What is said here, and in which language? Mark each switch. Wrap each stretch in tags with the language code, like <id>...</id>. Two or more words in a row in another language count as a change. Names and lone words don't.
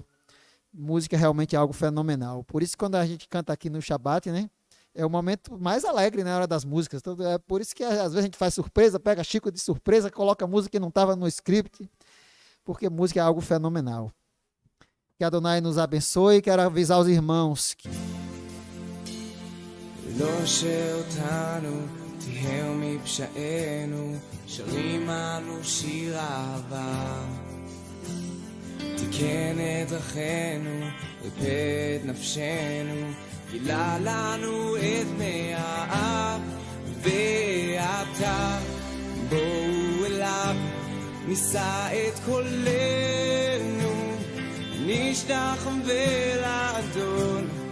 <pt>Música realmente é algo fenomenal. Por isso, quando a gente canta aqui no Shabbat, né, é o momento mais alegre na hora das músicas. Então, é por isso que às vezes a gente faz surpresa, pega Chico de surpresa, coloca música que não estava no script, porque música é algo fenomenal. Que Adonai nos abençoe. Quero avisar os irmãos que</pt> <he>לא שאותנו תהיה מפשענו, שרים אנו שיר אהבה. תיקן את דרכינו, ריפא את נפשנו, גילה לנו את פני האב, ועתה בואו אליו, נישא את קולנו, נשתחווה לאדון.</he>